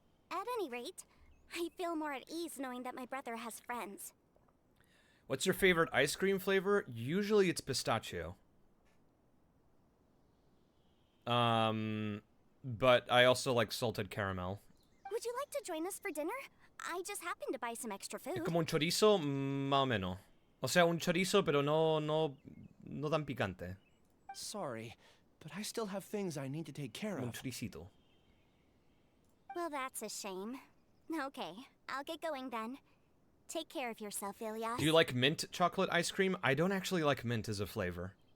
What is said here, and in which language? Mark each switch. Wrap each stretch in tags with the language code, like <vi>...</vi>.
<en>At any rate, I feel more at ease knowing that my brother has friends. What's your favorite ice cream flavor? Usually it's pistachio. But I also like salted caramel. Would you like to join us for dinner? I just happened to buy some extra food.</en> <es>Es como un chorizo, más o menos. O sea, un chorizo, pero no tan picante.</es> <en>Sorry, but I still have things I need to take care of. Well, that's a shame. Okay, I'll get going then. Take care of yourself, Ilyas. Do you like mint chocolate ice cream? I don't actually like mint as a flavor.</en>